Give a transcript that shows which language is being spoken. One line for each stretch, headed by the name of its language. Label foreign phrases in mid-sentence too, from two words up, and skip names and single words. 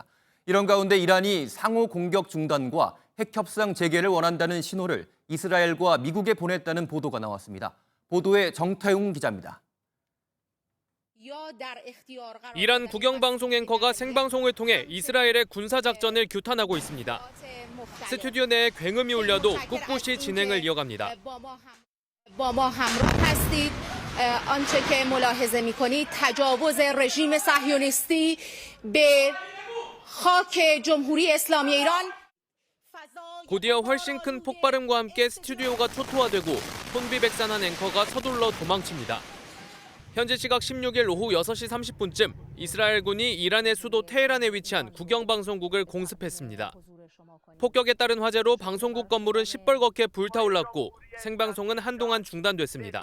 Korean: 이런 가운데 이란이 상호 공격 중단과 핵 협상 재개를 원한다는 신호를 이스라엘과 미국에 보냈다는 보도가 나왔습니다. 보도에 정태웅 기자입니다. 이란 국영방송 앵커가 생방송을 통해 이스라엘의 군사작전을 규탄하고 있습니다. 스튜디오 내에 굉음이 울려도 꿋꿋이 진행을 이어갑니다.
Persian: با ما همراه هستید آنچه که ملاحظه می‌کنید تجاوز رژیم صهیونیستی به خاک جمهوری اسلامی ایران
Korean: 곧이어 훨씬 큰 폭발음과 함께 스튜디오가 초토화되고 혼비백산한 앵커가 서둘러 도망칩니다. 현지 시각 16일 오후 6시 30분쯤 이스라엘군이 이란의 수도 테헤란에 위치한 국영방송국을 공습했습니다. 폭격에 따른 화재로 방송국 건물은 시뻘겋게 불타올랐고 생방송은 한동안 중단됐습니다.